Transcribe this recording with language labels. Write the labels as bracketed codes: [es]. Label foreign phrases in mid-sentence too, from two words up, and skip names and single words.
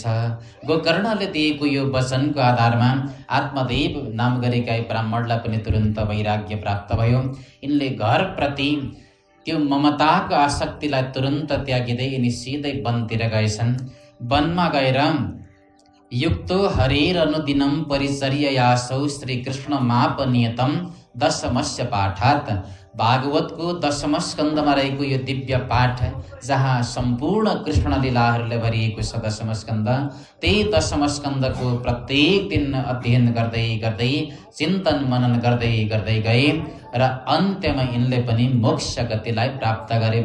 [ne] गोकर्णले दिएको यो वचनको आधारमा आत्मदेव नाम गरेका ब्राह्मणलाई पनि तुरन्त वैराग्य प्राप्त भयो। यिनले घरप्रति त्यो ममताको आसक्तिलाई तुरन्त त्यागिँदै यिनी सिधै वनतिर गएछन्। वनमा गएर [sa] युक्तो हरेरनुदिनं परिचर्ययासौ श्रीकृष्णमापनियतं दशमस्य पाठात्। [ne] भागवतको दशम स्कन्धमा रहेको यो दिव्य पाठ जहाँ सम्पूर्ण कृष्ण लीलाहरूले भरिएको छ दशम स्कन्ध, त्यही दशम स्कन्धको प्रत्येक दिन अध्ययन गर्दै गर्दै चिन्तन मनन गर्दै गए र अन्त्यमा यिनले पनि मोक्ष गतिलाई प्राप्त गरे।